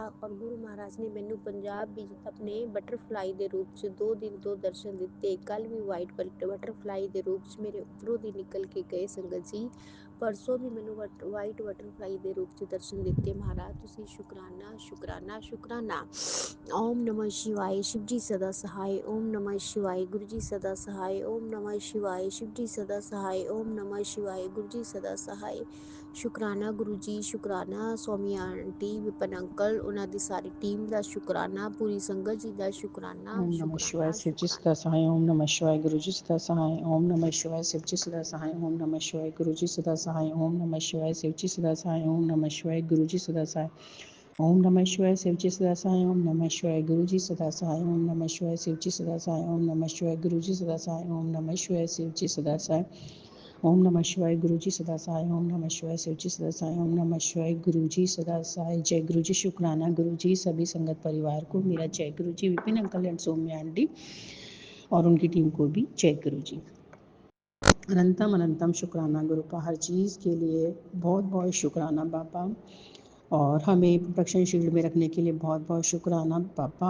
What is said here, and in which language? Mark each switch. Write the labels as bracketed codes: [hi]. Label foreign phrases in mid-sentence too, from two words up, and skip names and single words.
[pa] ਔਰ ਗੁਰੂ ਮਹਾਰਾਜ ਨੇ ਮੈਨੂੰ ਪੰਜਾਬ ਵਿੱਚ ਆਪਣੇ ਬਟਰਫਲਾਈ ਦੇ ਰੂਪ 'ਚ 2 ਦਿਨ 2 ਦਰਸ਼ਨ ਦਿੱਤੇ। ਕੱਲ ਵੀ [en] white butterfly [pa] ਦੇ ਰੂਪ 'ਚ ਮੇਰੇ ਉੱਪਰੋਂ ਦੀ ਨਿਕਲ ਕੇ ਗਏ ਸੰਗਤ ਜੀ। ਪਰਸੋਂ ਵੀ ਮੈਨੂੰ [en] white butterfly [pa] ਦੇ ਰੂਪ 'ਚ ਦਰਸ਼ਨ ਦਿੱਤੇ। ਮਹਾਰਾਜ ਤੁਸੀਂ ਸ਼ੁਕਰਾਨਾ। [hi] ਓਮ ਨਮः शिवाय, शिव जी सदा सहाय। ओम नमः शिवाय, गुरु जी सदा सहाय। ओम नमः शिवाय, शिव जी सदा सहाय। ओम नमः शिवाय, गुरु जी सदा सहाय। [pa] ਸ਼ੁਕਰਾਨਾ ਗੁਰੂ ਜੀ, ਸ਼ੁਕਰਾਨਾ ਸਵਾਮੀ ਆਂਟੀ, ਵਿਪਨ ਅੰਕਲ, ਉਹਨਾਂ ਦੀ ਸਾਰੀ ਟੀਮ ਦਾ ਸ਼ੁਕਰਾਨਾ, ਪੂਰੀ ਸੰਗਤ ਜੀ ਦਾ ਸ਼ੁਕਰਾਨਾ। [hi] ओम नमः शिवाय शिव जी सदा सहाय। ओम नमः शिवाय गुरु जी सदा सहाय। ओम नमः शिवाय शिव जी सदा सहाय। ओम नमः शिवाय गुरु जी सदा सहाय। ओम नमः शिवाय शिव जी सदा सहाय। ओम नमः शिवाय गुरु जी सदा सहाय। ओम नमः शिवाय शिव जी सदा सहाय। ओम नमः शिवाय गुरु जी सदा सहाय। ओम नमः शिवाय शिव जी सदा सहाय। ओम नमः शिवाय गुरु जी सदा सहाय। ओम नमः शिवाय शिव जी सदा सहाय। ओम नमः शिवाय गुरु जी सदा सहाय। ओम नमः शिवाय शिव जी सदा सहाय। ओम नमः शिवाय गुरु जी सदा सहाय। जय गुरु जी, शुक्राना गुरु जी। सभी संगत परिवार को मेरा जय गुरु जी। विपिन अंकल एंड सौम्या आंटी और उनकी टीम को भी जय गुरु जी। अनंतम अनंतम शुक्राना गुरु पा, हर चीज़ के लिए बहुत बहुत शुक्राना पापा, और हमें [en] protection shield [hi] में रखने के लिए बहुत बहुत शुक्राना पापा।